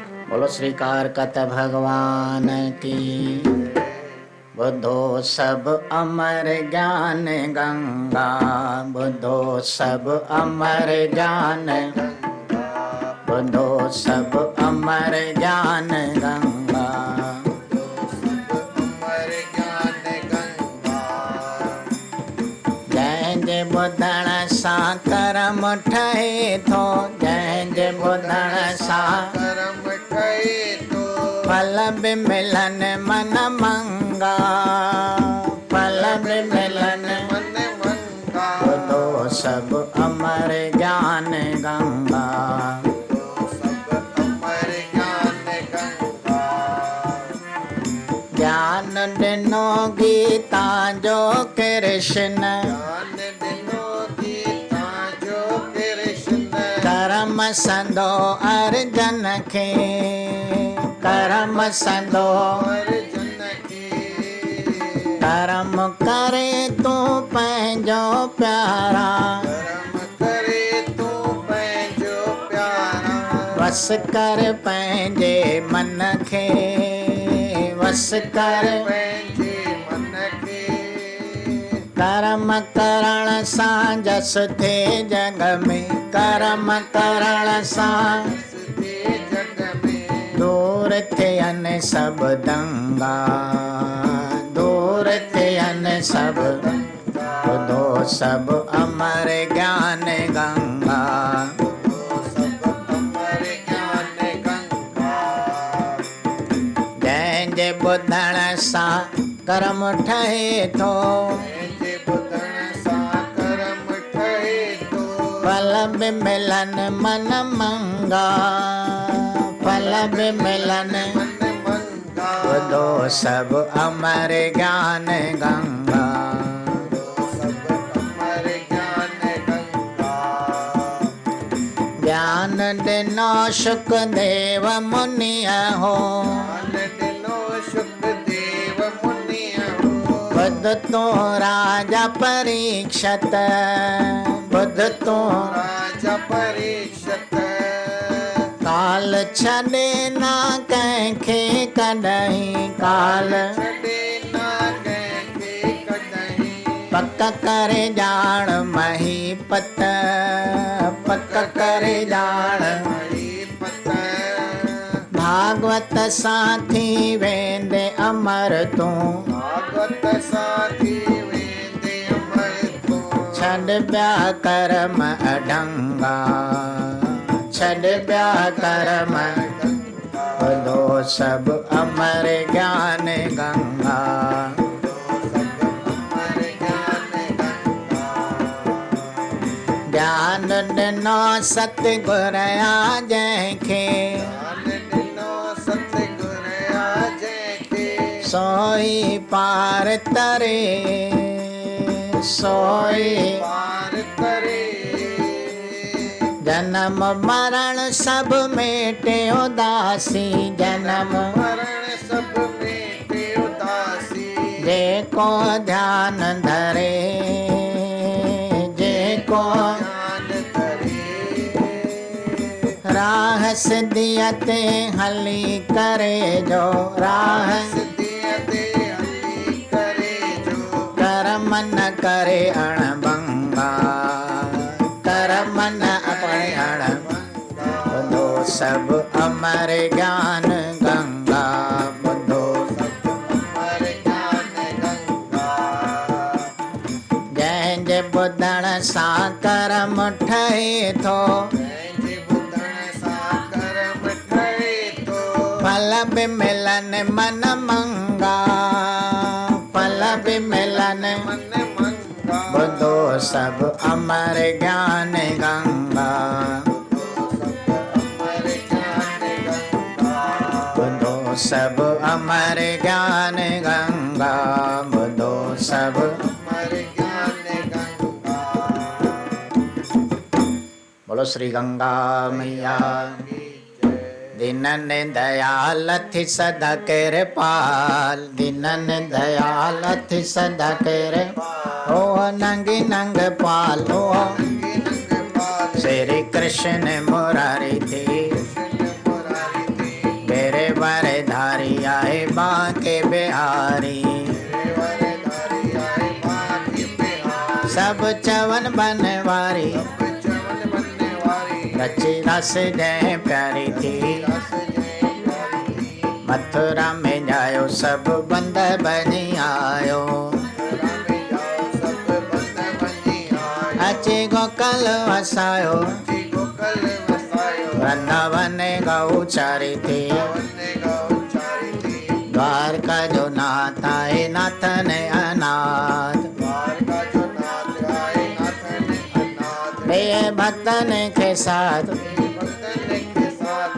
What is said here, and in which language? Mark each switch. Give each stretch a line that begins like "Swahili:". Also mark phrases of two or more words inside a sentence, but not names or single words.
Hindi: बोलो श्री कारकत भगवान की।
Sindhi: बुद्धो सब अमर ज्ञान गंगा, बुद्धो सब अमर ज्ञान, बुद्धो सब अमर ज्ञान गंगा। जंहिंजे ॿुधण सां करम ठहे थो, जंहिंजे ॿुधण सां करम ठहे थो, फल बि मिलन मन मंगा, फल बि मिलन मन मंगा। बुधो सब अमर ज्ञान गंगा, सब अमर ज्ञान गंगा। ज्ञान ॾिनो गीता जो कृष्ण, ज्ञान ॾिनो गीता जो कृष्ण, करम संदो अर्जन खे, करम संदो अर्जुन खे। करम करे तूं पंहिंजो प्यारा, कर्म करे तू पंहिंजो प्यारा। वस कर पंहिंजे मन खे, वस कर पंहिंजे मन खे। कर्म करण सां जस थे जग में, कर्म करण सां हंसते जग में। दूर थियनि सब दंगा, दूर थियनि सब। बुधो सब अमर ज्ञान गंगा, सब अमर ज्ञान गंगा। जंहिंजे ॿुधण सां कर्म ठहे थो, जंहिंजे ॿुधण सां कर्म ठहे थो, फल बि मिलन मन मंगा, फल बि मिलन। मन मंगा। बुधो सब अमर ज्ञान गंगा, सब अमर ज्ञान गंगा। ज्ञान ॾिनो शुकदेव मुनिअ हो, ज्ञान ॾिनो शुकदेव मुनिअ हो, बुध तो राजा परीक्षत, बुध तो राजा परीक्षत। काल छॾे ना कंहिंखे कॾहिं, काल छॾे ना कंहिंखे कॾहिं, पक करे ॼाण महीपत, पक करे ॼाण। महीपत। भागवत सां थी वेंदे अमर तूं, भागवत साथी वेंदे अमर तूं। छॾ ॿिया कर्म अढंगा, छॾ ॿिया कर्म। बुधो सब अमर ज्ञान गंगा, अमर ज्ञान गंगा। ज्ञान ॾिनो सतगुरया जंहिंखे, ज्ञान ॾिनो सतगुरया जंहिंखे, सोई पार तरे, सोई पार करे। जन्म मरण सब मेटे उदासी, जन्म मरण सब मेटे उदासी। जेको ध्यान धरे, जेको ज्ञान धरे। राह सिद्धीअ ते हली करे जो, राह सिद्धीअ ते हली करे जो, कर्म न करे अणभंगा, कर्म न अपने अणभंगा। बुधो सब अमर ज्ञान गंगा, बुधो अमर ज्ञान गंगा। जंहिंजे ॿुधण सां कर्म ठहे थो, जंहिंजे ॿुधण सां कर्म ठहे थो, फल बि मिलन मन मंगा, फल बि मिलन। मन मंगा। बुधो सब अमर ज्ञान गंगा, अमर ज्ञान गंगा। बुधो सब अमर ज्ञान गंगा, बुधो सब। अमर ज्ञान गंगा।
Hindi: बोलो श्री गंगा मैया।
Sindhi: दीनन दयाल थी सदा कृपाल, दीनन दयाल थी सदा कृपाल। ओ नंग नंग पाल, ओ श्री कृष्ण मुरारी थी।
Hindi: तेरे वरधारी आए बांके बिहारी। तेरे वरधारी आए बांके बिहारी।
Sindhi: सब चवन बनवारी सब चवन बनवारी। रची रस जय प्यारी थी। रस जय प्यारी थी। मथुरा में जायो सब बंद बनी आयो। मथुरा में जाओ सब बंद बनी आयो। अची गोकल वसायो अची गोकुल वसायो। वृंदावन गौ चारी थी। वृंदावन गौ चारी थी। द्वारका जो नाथ आए नाथन अनाथ। द्वारका जो नाथ आए नाथन अनाथ।
Hindi: वे भक्तन के साथ भक्तन के साथ